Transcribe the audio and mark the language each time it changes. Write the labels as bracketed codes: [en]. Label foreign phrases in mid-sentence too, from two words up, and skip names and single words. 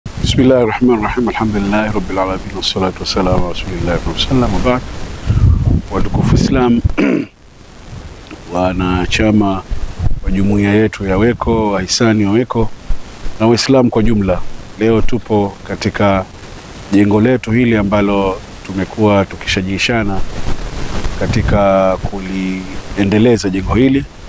[ar] بسم الله الرحمن الرحيم. الحمد لله رب العالمين والصلاة والسلام على رسول الله صلى الله عليه وسلم. [sw] Watukufu Islam, wanachama wa jumuiya yetu ya Weko, wahisani wa Weko na Waislamu kwa jumla, leo tupo katika jengo letu hili ambalo tumekuwa tukishajishana katika kuliendeleza jengo hili.